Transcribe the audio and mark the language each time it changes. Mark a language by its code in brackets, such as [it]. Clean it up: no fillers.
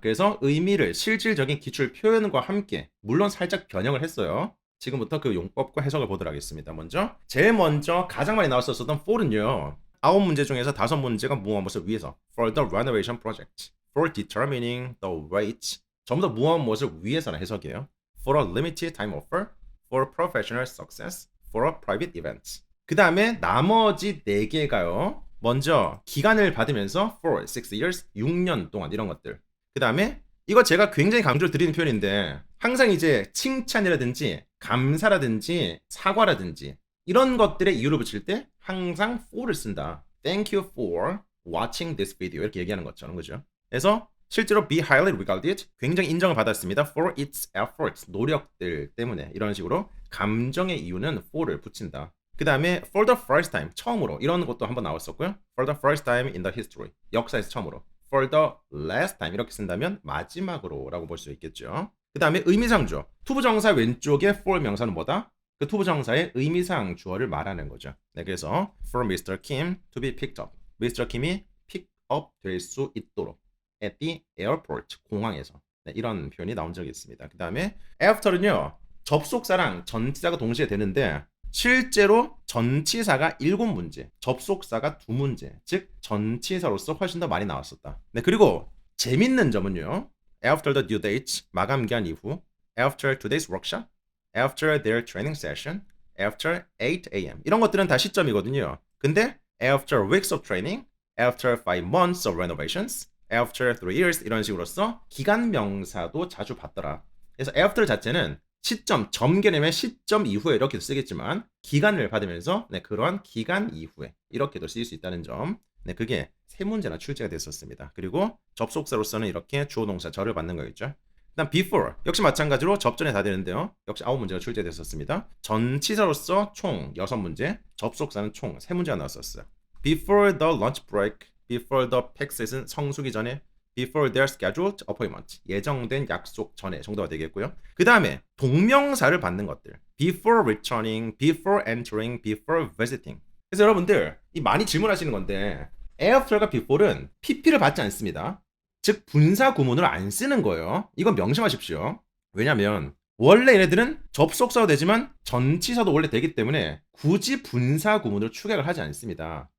[ko] 그래서 의미를 실질적인 기출 표현과 함께 물론 살짝 변형을 했어요. 지금부터 그 용법과 해석을 보도록 하겠습니다. 제일 먼저 가장 많이 나왔었던 for는요. 9문제 중에서 5문제가 무엇을 위해서 [en] for the renovation project, for determining the rate [ko] 전부 다 무엇을 위해서라는 해석이에요. [en] for a limited time offer, for professional success, for a private event. [ko] 그 다음에 나머지 4개가요. 먼저 기간을 받으면서 [en] for 6 years, [ko] 6년 동안 이런 것들. 그 다음에 이거 제가 굉장히 강조를 드리는 표현인데 항상 이제 칭찬이라든지 감사라든지 사과라든지 이런 것들의 이유를 붙일 때 항상 for를 쓴다. [en] Thank you for watching this video [ko] 이렇게 얘기하는 것처럼 그죠? 그래서 실제로 [en] be highly regarded [ko] 굉장히 인정을 받았습니다. [en] for its efforts [ko] 노력들 때문에 이런 식으로 감정의 이유는 for를 붙인다. 그 다음에 [en] for the first time [ko] 처음으로 이런 것도 한번 나왔었고요. [en] for the first time in the history [ko] 역사에서 처음으로 [en] for the last time [ko] 이렇게 쓴다면 마지막으로 라고 볼 수 있겠죠. 그 다음에 의미상주어 투부정사 왼쪽에 for 명사는 뭐다? 그 투부정사의 의미상 주어를 말하는 거죠. 네, 그래서 [en] for Mr. Kim to be picked up Mr. [ko] Kim이 pick up 될 수 있도록 [en] at the airport [ko] 공항에서 네, 이런 표현이 나온 적이 있습니다. 그 다음에 after는요 접속사랑 전치사가 동시에 되는데 실제로 전치사가 7문제, 접속사가 2문제, 즉 전치사로서 훨씬 더 많이 나왔었다. 네, 그리고 재밌는 점은요. [en] after the due date, [ko] 마감 기한 이후, [en] after today's workshop, after their training session, after 8 a.m. [ko] 이런 것들은 다 시점이거든요. 근데 [en] after weeks of training, after 5 months of renovations, after 3 years [ko] 이런 식으로서 기간 명사도 자주 받더라. 그래서 after 자체는 시점, 점 개념의 시점 이후에 이렇게도 쓰겠지만 기간을 받으면서 네, 그러한 기간 이후에 이렇게도 쓰일 수 있다는 점. 네, 그게 세 문제나 출제가 됐었습니다. 그리고 접속사로서는 이렇게 주어 동사 절을 받는 거겠죠. 그다음 before 역시 마찬가지로 접전에 다 되는데요. 역시 9문제가 출제됐었습니다. 전치사로서 총 6문제, 접속사는 총 3문제가 나왔었어요. [en] Before the lunch break, before the peak season [ko] 성수기 전에, [en] before their scheduled appointment [ko] 예정된 약속 전에 정도가 되겠고요. 그 다음에 동명사를 받는 것들 [en] before returning, before entering, before visiting. [ko] 그래서 여러분들 이 많이 질문하시는 건데 after가 before는 pp를 받지 않습니다. 즉 분사 구문을 안 쓰는 거예요. 이건 명심하십시오. 왜냐면 원래 얘네들은 접속사도 되지만 전치사도 원래 되기 때문에 굳이 분사 구문을 축약을 하지 않습니다.